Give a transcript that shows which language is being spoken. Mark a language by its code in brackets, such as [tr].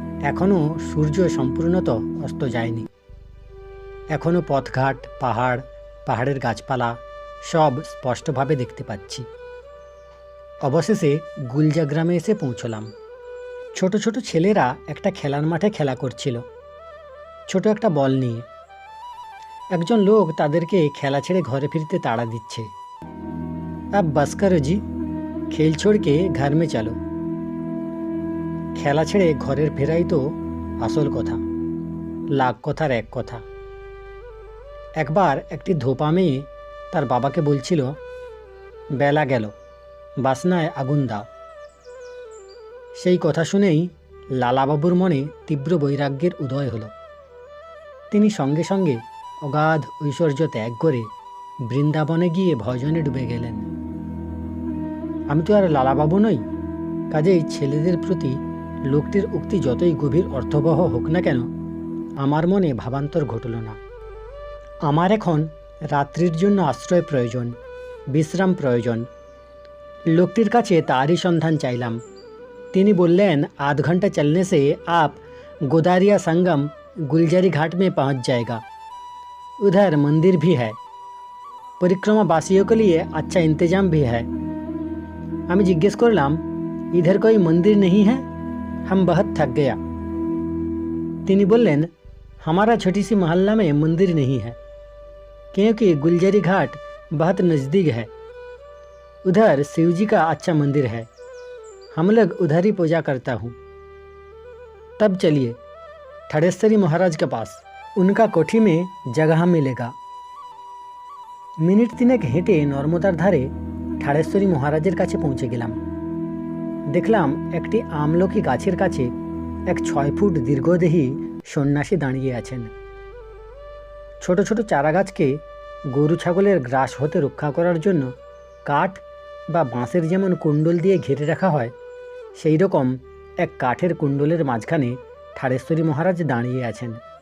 [bn] এখনও সূর্য সম্পূর্ণত অস্ত যায়নি। এখনও পথঘাট, পাহাড়ের গাছপালা সব স্পষ্টভাবে দেখতে পাচ্ছি। অবশেষে গুলজা গ্রামে এসে পৌঁছলাম। ছোট ছোট ছেলেরা একটা খেলার মাঠে খেলা করছিল, ছোট একটা বল নিয়ে। একজন লোক তাদেরকে খেলা ছেড়ে ঘরে ফিরতে তাড়া দিচ্ছে। [hi] अब बस करो जी, खेल छोड़ के घर में चलो। [bn] খেলা ছেড়ে ঘরের ফেরাই তো আসল কথা, লাখ কথার এক কথা। একবার একটি ধোপা মেয়ে তার বাবাকে বলছিল, বেলা গেল, বাসনায় আগুন দাও। সেই কথা শুনেই লালাবাবুর মনে তীব্র বৈরাগ্যের উদয় হলো। তিনি সঙ্গে সঙ্গে অগাধ ঐশ্বর্য ত্যাগ করে বৃন্দাবনে গিয়ে ভজনে ডুবে গেলেন। আমি তো আর লালাবাবু নই, কাজেই ছেলেদের প্রতি লোকটির উক্তি যতই গভীর অর্থবহ হোক না কেন, আমার মনে ভাবান্তর ঘটল না। আমার এখন রাত্রির জন্য আশ্রয় প্রয়োজন, বিশ্রাম প্রয়োজন। লোকটির কাছে তারই সন্ধান চাইলাম। তিনি বললেন, [hi] आध घंटा चलने से आप गोदारिया संगम गुलजारी घाट में पहुंच जाएगा। उधर मंदिर भी है, परिक्रमा वासियों के लिए अच्छा इंतजाम भी है। [bn] আমি জিজ্ঞেস করলাম, [hi] इधर कोई मंदिर नहीं है, हम बहुत थक गया। [bn] তিনি বললেন, [hi] हमारा छोटी सी मोहल्ला में मंदिर नहीं है, क्योंकि गुलजारी घाट बहुत नज़दीक है। उधर शिव जी का अच्छा मंदिर है, हम लोग उधर ही पूजा करता हूँ। तब चलिए थाड़ेश्वरी महाराज के पास, उनका कोठी में जगह मिलेगा। [bn] মিনিট তিনেক হেঁটে নর্মদার ধারে ঠাড়েশ্বরী মহারাজের কাছে পৌঁছে গেলাম। দেখলাম একটি আমলকি গাছের কাছে এক 6 ফুট দীর্ঘদেহী সন্ন্যাসী দাঁড়িয়ে আছেন। ছোট ছোট চারাগাছকে গরু ছাগলের গ্রাস হতে রক্ষা করার জন্য কাঠ বা বাঁশের যেমন কুণ্ডল দিয়ে ঘিরে রাখা হয়, সেই রকম এক কাঠের কুণ্ডলের মাঝখানে ঠাড়েশ্বরী মহারাজ দাঁড়িয়ে আছেন।